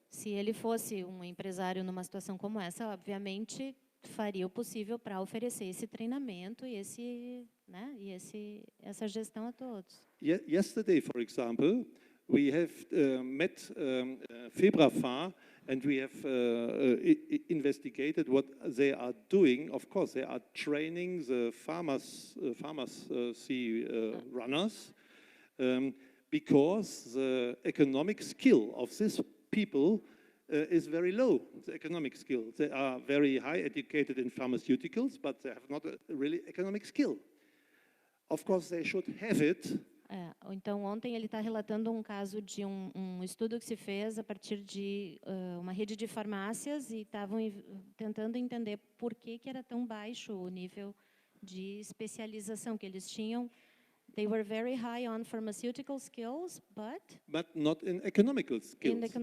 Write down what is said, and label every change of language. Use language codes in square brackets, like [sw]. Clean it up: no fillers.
[pt] Se ele fosse empresário numa situação como essa, obviamente faria o possível para oferecer esse treinamento e essa gestão a todos. [en] Yesterday, for example, we have met Febrafa, and we have investigated what they are doing. Of course, they are training the pharmacy runners, because the economic skill of these people is very low, the economic skill. They are very high educated in pharmaceuticals, but they have not a really economic skill. Of course, they should have it. [pt] Então, ontem ele está relatando um caso de um estudo que se fez a partir de uma rede de farmácias e estavam tentando entender por que era tão baixo o nível de especialização que eles tinham. [en] They were very high on pharmaceutical skills, but not in economical skills.